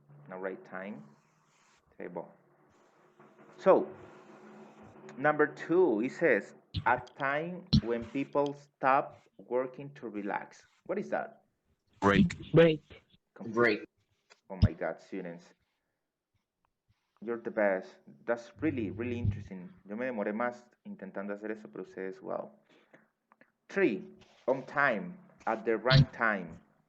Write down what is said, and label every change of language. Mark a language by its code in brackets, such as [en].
[en] Now write timetable. So number two, it says a time when people stop working to relax. What is that? Break. Break. Break. Oh my God, students. You're the best. That's really, really interesting. [es] Yo me demoré más intentando hacer eso, pero ustedes, wow. [en] 3. On time, at the right time.